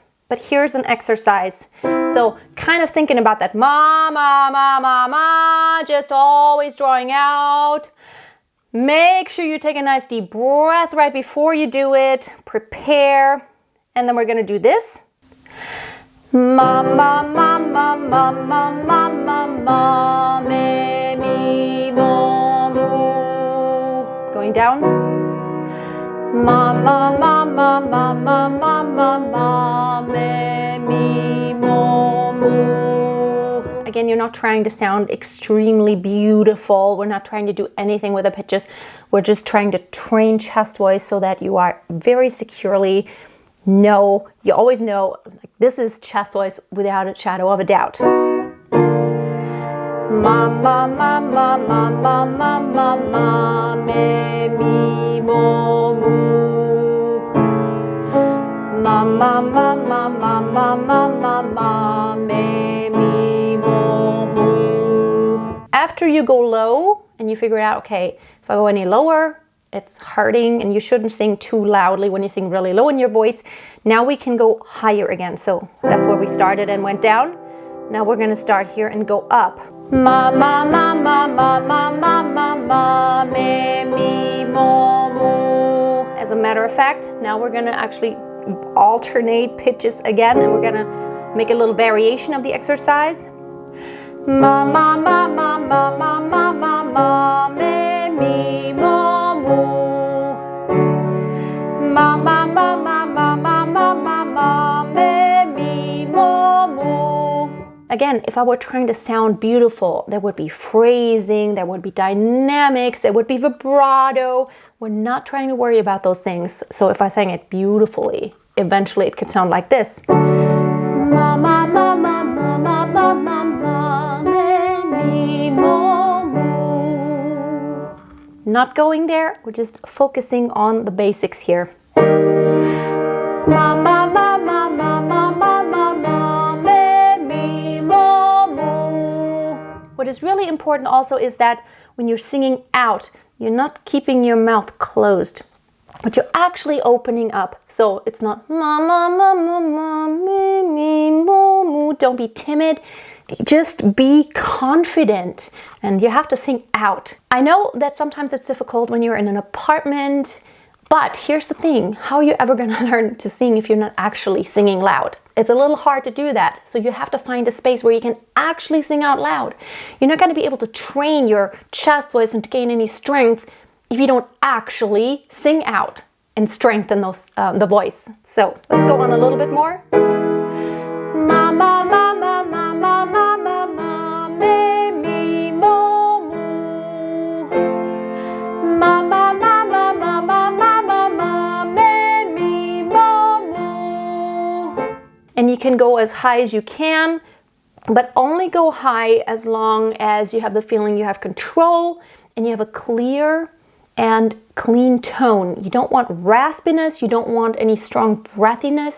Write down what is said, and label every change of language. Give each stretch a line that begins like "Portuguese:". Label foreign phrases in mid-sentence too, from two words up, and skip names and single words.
English: But here's an exercise. So kind of thinking about that ma, ma, ma, ma, ma, just always drawing out. Make sure you take a nice deep breath right before you do it. Prepare. And then we're going to do this. Ma, ma, ma, ma, ma, ma, ma, ma, ma, me, mi, mo, mu. Going down. Ma, ma, ma, ma, ma, ma, ma, ma, ma, me, mi, mo, mu. Again, you're not trying to sound extremely beautiful. We're not trying to do anything with the pitches. We're just trying to train chest voice so that you are very securely you always know, like, this is chest voice without a shadow of a doubt. Ma, ma, ma, ma, ma, ma, ma, ma, ma, me, mi, mo, mu. Ma, ma, ma, ma, ma, ma, ma, ma, ma, me, mi, mo, mu. After you go low and you figure out, okay, if I go any lower, it's hurting, and you shouldn't sing too loudly when you sing really low in your voice. Now we can go higher again. So that's where we started and went down. Now we're going to start here and go up. Ma, ma, ma, ma, ma, ma, ma, ma, ma, me, mi, mo, mu. As a matter of fact, now we're going to actually alternate pitches again, and we're going to make a little variation of the exercise. Ma, ma, ma, ma, ma, ma, ma, ma, ma, me, mi, mo, mu. Ma ma ma ma ma ma ma ma ma me mi mo mu. Again, if I were trying to sound beautiful, there would be phrasing, there would be dynamics, there would be vibrato. We're not trying to worry about those things. So if I sang it beautifully, eventually it could sound like this. Ma ma ma ma ma ma ma ma ma me mi mo mu. Not going there, we're just focusing on the basics here. Ma ma ma ma ma ma ma ma ma me mi mo mu. What is really important also is that when you're singing out, you're not keeping your mouth closed, but you're actually opening up. So it's not ma ma ma ma ma me mi mo mu. Don't be timid. Just be confident, and you have to sing out. I know that sometimes it's difficult when you're in an apartment, but here's the thing, how are you ever going to learn to sing if you're not actually singing loud? It's a little hard to do that, so you have to find a space where you can actually sing out loud. You're not going to be able to train your chest voice and to gain any strength if you don't actually sing out and strengthen the voice. So let's go on a little bit more. Ma ma ma ma ma ma ma ma ma me mi mo mu. Ma ma ma ma ma ma ma ma ma me mi mo mu. And you can go as high as you can, but only go high as long as you have the feeling you have control and you have a clear and clean tone. You don't want raspiness, you don't want any strong breathiness.